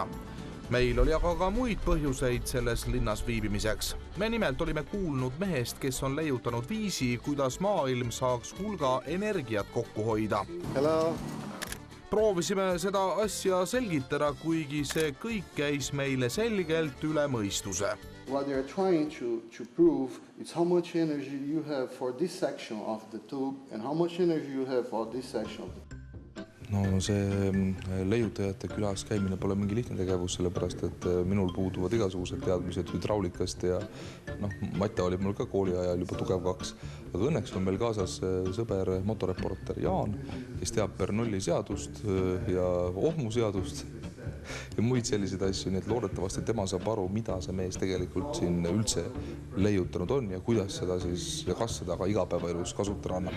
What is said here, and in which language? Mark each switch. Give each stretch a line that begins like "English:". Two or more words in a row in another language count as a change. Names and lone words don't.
Estonian: Meil oli aga ka muid põhjuseid selles linnas viibimiseks. Me nimelt olime kuulnud mehest, kes on leiutanud viisi, kuidas maailm saaks hulga energiat kokku hoida.
English: Hello.
Estonian: Proovisime seda asja selgitada, kuigi see kõik käis meile selgelt üle mõistuse.
English: What they are trying to prove is how much energy you have for this section of the tube and how much energy you have for this section.
Estonian: No see leiutajate külas käimine pole mingi lihtne tegevus, sellepärast et minul puuduvad igasugused teadmised hüdraulikast ja Mate oli mul ka kooli ajal juba tugev 2. Aga õnneks on meil kaasas sõber motoreporter Jaan, kes teab Bernoulli seadust ja ohmuseadust ja muid selliseid asju, nii et loodetavasti tema saab aru, mida see mees tegelikult siin üldse leiutanud on ja kuidas seda siis ja kas seda ka igapäevaelus kasutada annab.